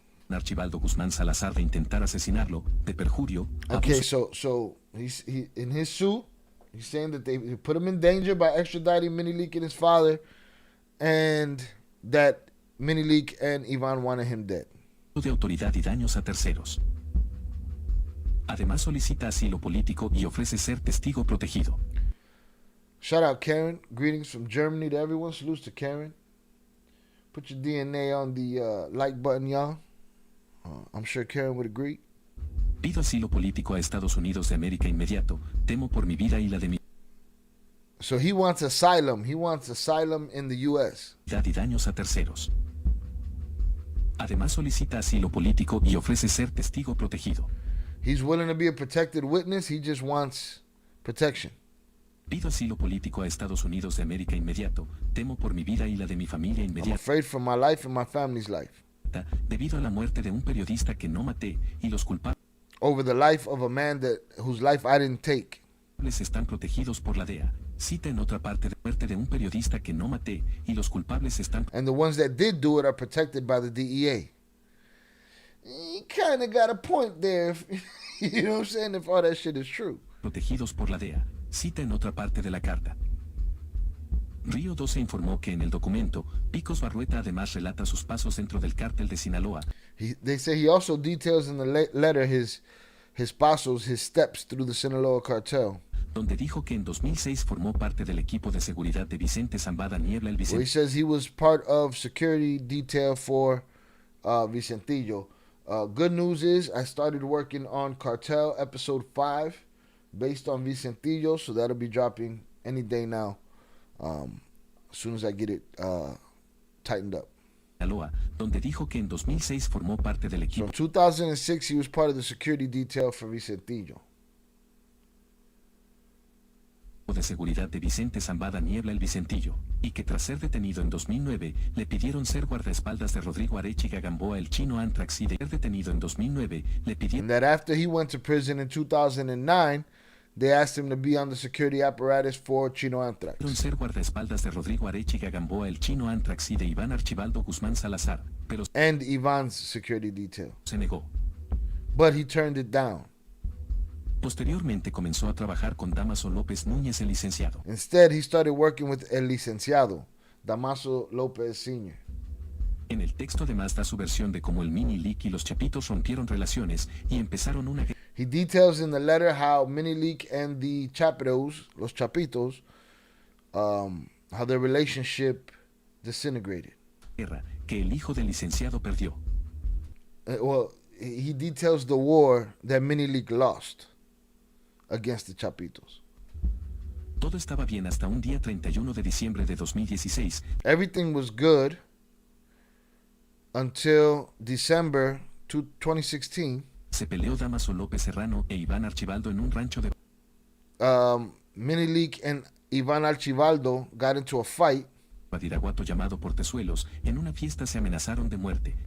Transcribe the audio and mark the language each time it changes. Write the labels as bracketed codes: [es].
[es] Archibaldo Guzmán Salazar de intentar asesinarlo, de perjurio. [en] Okay, so he in his suit, he's saying that they put him in danger by extraditing Minileak and his father, and that Minileak and Ivan wanted him dead. [es] De autoridad y daños a terceros. Además solicita asilo político y ofrece ser testigo protegido. [en] Shout out Karen. Greetings from Germany to everyone. Salutes to Karen. Put your DNA on the like button, y'all. I'm sure Karen would agree. [es] Pido asilo político a Estados Unidos de América inmediato. Temo por mi vida y la de mi... [en] So he wants asylum. He wants asylum in the U.S. [es] Y daños a terceros. Además solicita asilo político y ofrece ser testigo protegido. [en] He's willing to be a protected witness. He just wants protection. [es] Pido asilo político a Estados Unidos de América inmediato. Temo por mi vida y la de mi familia inmediata. [en] I'm afraid for my life and my family's life. [es] Debido a la muerte de un periodista que no maté y los culpables. [en] Over the life of a man whose life I didn't take. [es] Están protegidos por la DEA. Cita en otra parte de muerte de un periodista que no maté y los culpables están. [en] And the ones that did do it are protected by the DEA. You kind of got a point there. You know what I'm saying? If all that shit is true. [es] Protegidos por la DEA. Cita en otra parte de la carta. Río 12 informó que en el documento, Picos Barrueta además relata sus pasos dentro del cártel de Sinaloa. [en] They say he also details in the letter his pasos, his steps through the Sinaloa cartel. [es] Donde dijo que en 2006 formó parte del equipo de seguridad de Vicente Zambada Niebla el Vicente. [en] He says he was part of security detail for Vicentillo. Good news is I started working on Cartel episode 5 based on Vicentillo, so that'll be dropping any day now. As soon as I get it tightened up. [es] Sinaloa, donde dijo que en 2006 formó parte del [en] So [es] equipo [en] in 2006, he was part of the security detail for Vicentillo. [es] de seguridad de Vicente Zambada Niebla el Vicentillo, y que tras ser detenido en 2009, le pidieron ser guardaespaldas de Rodrigo Arechiga Gamboa el chino Antrax y de ser detenido en 2009, le [en] And [es] pidieron [en] that after he went to prison in 2009, they asked him to be on the security apparatus for Chino Anthrax. [es] ser guardaespaldas de Rodrigo Arechiga Gamboa el chino Antrax y de Iván Archibaldo Guzmán Salazar, pero [en] And Ivan's security detail. [es] se negó. [en] But he turned it down. [es] Posteriormente comenzó a trabajar con Damaso López Núñez el licenciado. [en] Instead, he started working with El Licenciado, Damaso Lopez Sr. [es] En el texto además da su versión de cómo el Mini Leak y los Chapitos rompieron relaciones y empezaron una [en] He details in the letter how Minileak and the Chapitos, los Chapitos, how their relationship disintegrated. [es] guerra que el hijo del licenciado perdió. [en] Well, he details the war that Minileak lost against the Chapitos. [es] Todo estaba bien hasta un día 31 de diciembre de 2016. [en] Everything was good until December 2016. [es] Se peleó Damaso López Serrano e Iván Archibaldo en un rancho de [en] Minileak and Ivan Archibaldo got into a fight [es] Badiraguato llamado Portezuelos. En una fiesta se amenazaron de muerte.